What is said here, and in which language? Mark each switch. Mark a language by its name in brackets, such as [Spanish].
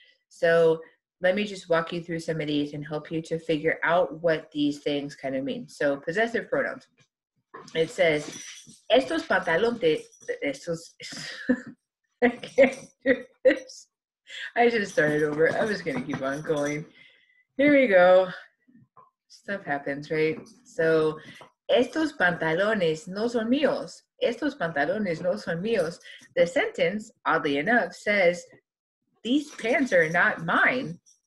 [English] So let me just walk you through some of these and help you to figure out what these things kind of mean. So possessive pronouns. It says, [Spanish] estos pantalones, [English] I can't do this. I should have started over. I'm just going to keep on going. Here we go. Stuff happens, right? [Spanish] So, estos pantalones no son míos. Estos pantalones no son míos. [English] The sentence, oddly enough, says, these pants are not mine.